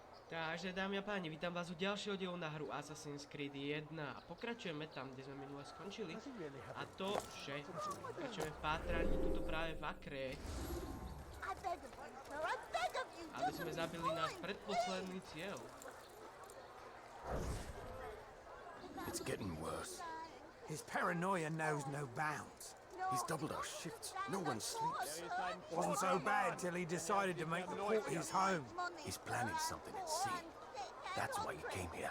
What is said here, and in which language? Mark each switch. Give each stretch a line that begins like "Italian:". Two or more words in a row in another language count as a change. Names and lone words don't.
Slovak: Takže dámy a páni, vítam vás u ďalšieho dielu na hru Assassin's Creed 1 a pokračujeme tam, kde sme minule skončili. A to, že pokračujeme v pátraní tuto práve v Akre. Aby sme zabili náš predposledný cieľ.
English: It's getting worse. His paranoia knows no bounds. He's doubled our shifts. No one sleeps. Wasn't so bad till he decided to make the port his home. He's planning something at sea. That's why he came here.